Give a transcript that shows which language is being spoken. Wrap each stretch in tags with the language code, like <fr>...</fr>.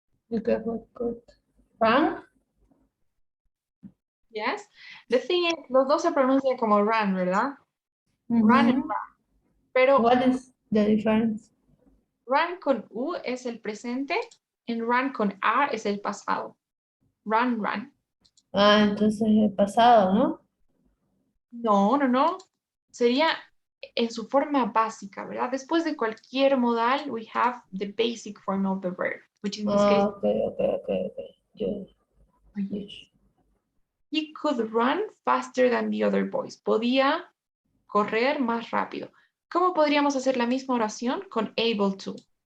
<en>Nick Crawford could run. Yes. The thing is,</en> <es>los dos se pronuncian como run, ¿verdad?</es> <en>Run and run.</en> <es>Pero</es> <en>What is the difference?</en> <es>run con U es el presente y run con A es el pasado.</es> <en>Run, run.</en> <es>Ah, entonces el pasado, ¿no? No, no, no. Sería en su forma básica, ¿verdad? Después de cualquier modal,</es> <en>we have the basic form of the verb, which in this case, Okay. Yo. he could run faster than the other boys.</en> <es>Podía correr más rápido. ¿Cómo podríamos hacer la misma oración con able to?</es>